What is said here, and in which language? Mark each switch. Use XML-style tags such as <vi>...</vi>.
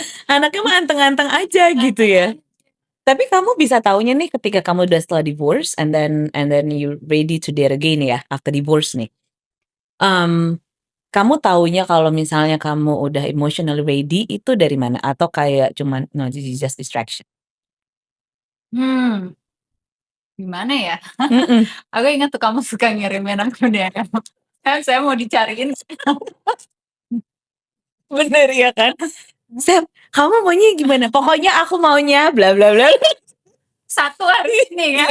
<id>anaknya mah anteng-anteng aja gitu ya. Tapi kamu bisa taunya nih ketika kamu udah setelah divorce and</id> <en>then you ready to date again</en> <id>ya after divorce nih. Kamu taunya kalau misalnya kamu udah emotionally ready itu dari mana?</id> <en>Atau kayak cuman no this is just distraction?</en> <id>Gimana ya? Aku ingat tuh kamu suka ngirimin aku deh. Saya mau dicariin. Bener ya kan? Sep, kamu maunya gimana? Pokoknya aku maunya bla bla bla. Satu hari ini kan.</id>